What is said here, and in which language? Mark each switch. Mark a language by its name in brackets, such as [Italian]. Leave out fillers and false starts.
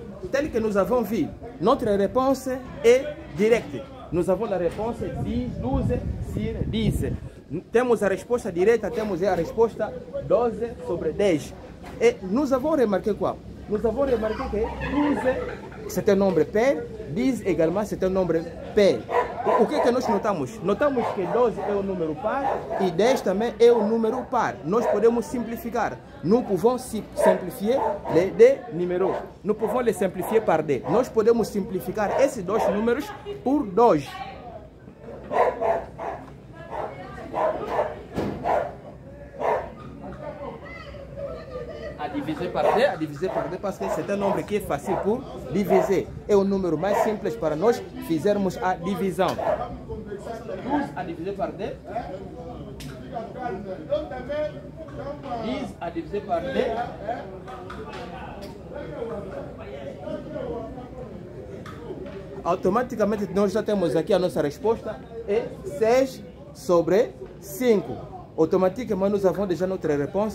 [French] Tel que nous avons vu, notre réponse est directe. Nous avons la réponse 10, 12 sur 10. [Portuguese] Temos a resposta direta, temos a resposta 12 sobre 10. [French] Et nous avons remarqué quoi? Nous avons remarqué que 12 c'est un nombre pair, 10 également c'est un nombre pair. [Portuguese] O que nós notamos? Notamos que 12 é um número par e 10 também é um número par. Nós podemos simplificar. [French] Nous pouvons simplifier les deux numéros. Nous pouvons les simplifier par 2. [Portuguese] Nós podemos simplificar esses dois números por 2. [French] A diviser par 2 parce que c'est un nombre qui est facile pour diviser. [Portuguese] É o número mais simples para nós fizermos a divisão. [French] 12 a diviser par 2. 10 a diviser par 2. [Portuguese] Automaticamente nós já temos aqui a nossa resposta. É 6 sobre 5. [French] Automatiquement nous avons déjà notre réponse.